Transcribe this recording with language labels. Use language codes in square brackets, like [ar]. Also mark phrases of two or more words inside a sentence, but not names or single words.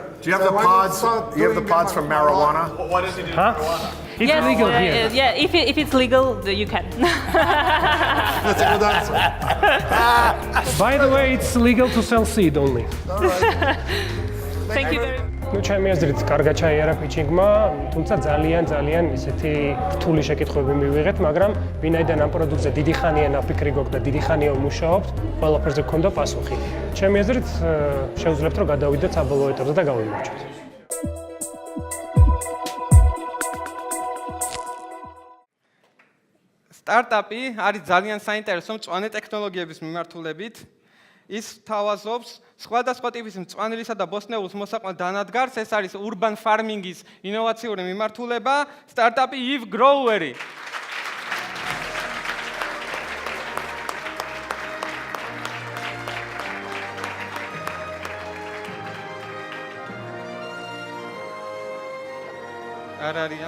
[en] Do you have the pods? You have the pods from marijuana? Huh? It's Yes, legal here. yeah. If it's legal, you can. That's a good answer. By the way, it's legal to sell seed only. Thank you very much. [ka] Ну, ჩემი აზრით, კარგად ჩაიარა პიჩინგმა, თუმცა ძალიან ისეთი რთული შეკითხვები მივიღეთ, მაგრამ ვინაიდან ამ პროდუქტზე დიდი ხანია ნაფიქრი გქონდა და დიდი ხანია ვმუშაობთ, ყველაფერზე გქონდა პასუხი. ჩემი აზრით, შევძლებთ, რომ გადავიდეთ საბოლოო ეტაპზე და გავიმარჯვოთ. სტარტაპი არის ძალიან საინტერესო მწვანე ტექნოლოგიების მიმართულებით. ის თავაზობს სხვადასხვა ტიპის მწვანილისა და ბოსტნეულის მოსაყვან დანადგარს. ეს არის [en] urban farming- [ka] ის ინოვაციური მიმართულება, სტარტაპი Eve Groweri. არ არიან?